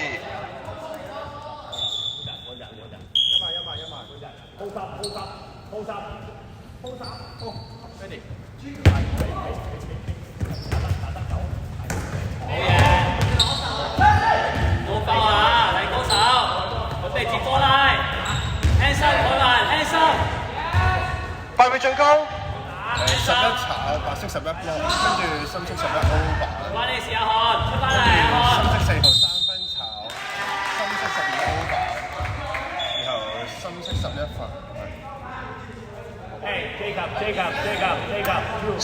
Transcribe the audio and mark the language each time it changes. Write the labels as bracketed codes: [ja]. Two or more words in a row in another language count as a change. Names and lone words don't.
[en] 100，hold up。 [yue] 鋪十，鋪十，好 ，ready。好嘢，冇爆啊！嚟高手，準備接波啦 ， [en] hands up，海文 ，hands up， [yue] 8 秒進攻 11炒，白色11波，跟住深色11 over。關你事啊，漢，出翻嚟啊，漢。深色4號3分炒，深色12 over，然後深色11分。 Jacob，